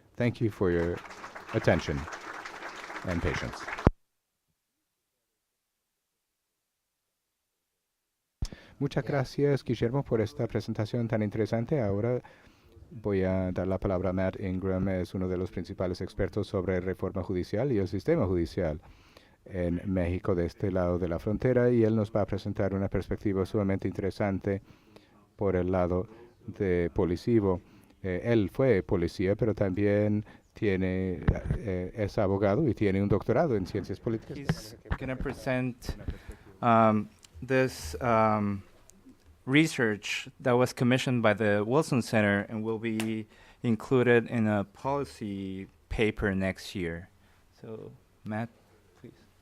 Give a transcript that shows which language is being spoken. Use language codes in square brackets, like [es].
[en] Thank you for your attention and patience. [es] Muchas gracias, Guillermo, por esta presentación tan interesante. Ahora voy a dar la palabra a Matt Ingram. Es uno de los principales expertos sobre reforma judicial y el sistema judicial en México de este lado de la frontera, y él nos va a presentar una perspectiva sumamente interesante por el lado de policivo. Él fue policía, pero también es abogado y tiene un doctorado en ciencias políticas. [en] He's going to present this research that was commissioned by the Wilson Center and will be included in a policy paper next year. So, Matt, please.